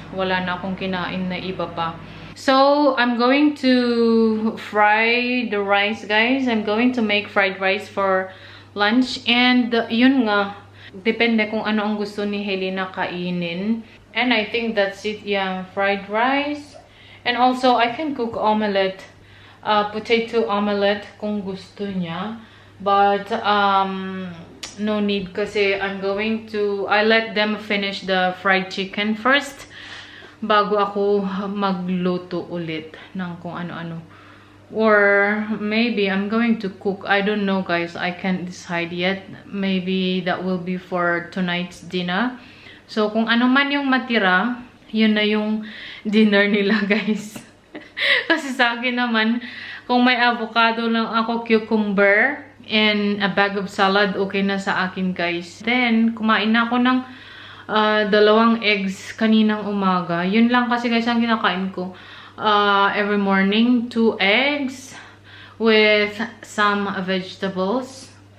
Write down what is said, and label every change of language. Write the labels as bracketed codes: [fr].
[tl] Wala na akong kinain na iba pa. [en] So, I'm going to fry the rice, guys. I'm going to make fried rice for lunch. [tl] And yun nga, depende kung ano ang gusto ni Helena kainin. [en] And I think that's it. Yeah, fried rice. And also, I can cook omelette. Potato omelette [tl] kung gusto niya. [en] But, no need kasi I let them finish the fried chicken first [tl] bago ako magluto ulit ng kung ano-ano. [en] Or maybe I'm going to cook. I don't know, guys. I can't decide yet. Maybe that will be for tonight's dinner. [tl] So, kung ano man yung matira, yun na yung dinner nila, guys. Kasi sa akin naman, kung may avocado lang ako, cucumber, [en] and a bag of salad, [tl] okay na sa akin, guys. Then, kumain na ako ng 2 eggs kaninang umaga. Yun lang kasi, guys, ang kinakain ko. [en] Every morning, 2 eggs with some vegetables.